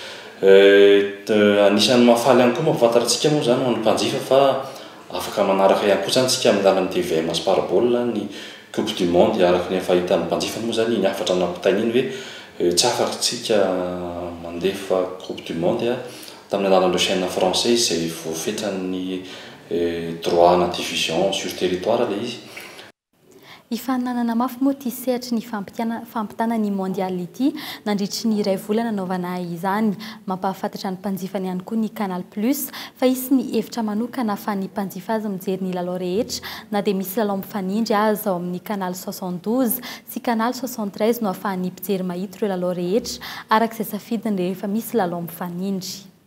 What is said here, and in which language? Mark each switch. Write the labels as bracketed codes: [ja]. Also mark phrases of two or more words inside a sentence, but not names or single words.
[mg] Anisan'ny mahafaly ihany koa mampafantarantsika moa zany manao mpanjifa fa afaka manaraka ihany koa zany tsika amin'ny alalan'ny TVM sy parabole ny Coupe du Monde araka ny fahitan'ny mpanjifa moa zany ny afatra nampitainy iny hoe tsy afaka tsika mandefa Coupe du Monde tamin'ny alalan'ireo [fr] chaîne français [mg] izay voafetran'ny droit na [fr] diffusion sur territoire [mg] ilay izy. Ifananana mafy moa ity sehatra ny fampitana ny mondial ity nandritry ny iray volana naovana izany mampahafantatra ny mpanjifany ihany koa ny Canal Plus fa isy ny hevitra manokana fa ny mpanjifa azy mijery ny lalao rehetra na dia misy lalao mifanindry azy ao amin'ny Canal 72 sy Canal 73 no ahafahan'ny mpijery mahita ireo lalao rehetra arak'izay safidiny rehefa misy lalao mifanindry.